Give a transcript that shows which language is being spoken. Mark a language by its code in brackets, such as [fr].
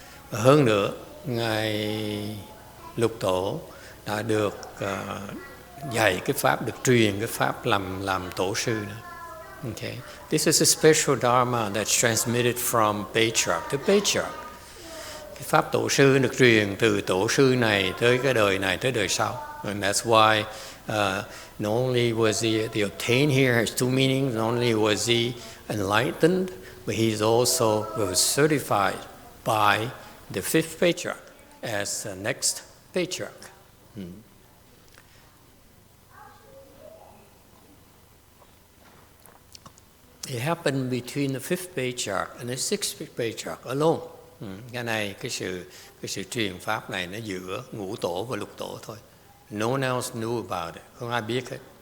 [vi] Và hơn nữa, ngài lục tổ đã được dạy cái pháp, được truyền cái pháp làm tổ sư nữa. [en] Okay. This is a special Dharma that's transmitted from Patriarch to Patriarch. [vi] Cái pháp tổ sư được truyền từ tổ sư này tới cái đời này tới đời sau. [en] And that's why not only was the obtained here has two meanings. Not only was he enlightened, but he's also was certified by the 5th Patriarch as the next Patriarch. It happened between the 5th Patriarch and the 6th Patriarch alone. [vi] Cái này, cái sự truyền pháp này nó giữa ngũ tổ và lục tổ thôi. [en] No one else knew about it. [vi] Không ai biết hết.